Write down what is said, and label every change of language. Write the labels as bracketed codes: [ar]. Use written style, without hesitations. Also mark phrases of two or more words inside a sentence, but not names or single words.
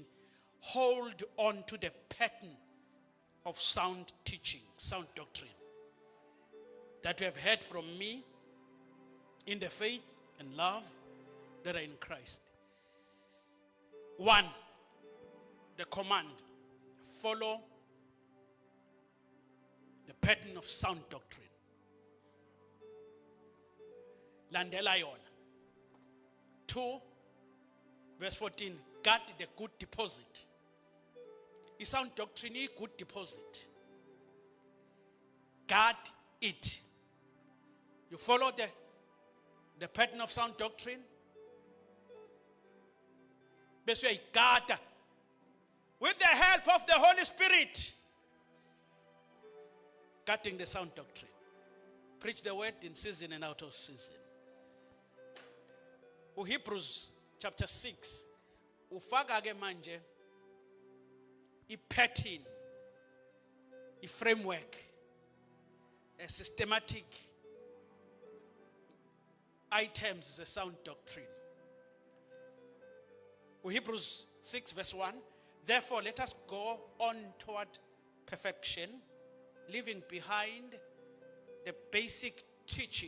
[en] Hold on to the pattern of sound teaching, sound doctrine that you have heard from me in the faith and love that are in Christ. 1, the command, follow the pattern of sound doctrine. [zu] Landela yona. [en] 2, verse 14, guard the good deposit. Is sound doctrine a good deposit? Guard it. You follow the pattern of sound doctrine. Best way, guard with the help of the Holy Spirit. Guarding the sound doctrine. Preach the word in season and out of season. Hebrews chapter 6 [zu] ufaka ke manje [en] i-pattern, i-framework, a systematic items is a sound doctrine. Hebrews 6 verse 1, therefore let us go on toward perfection, leaving behind the basic teaching.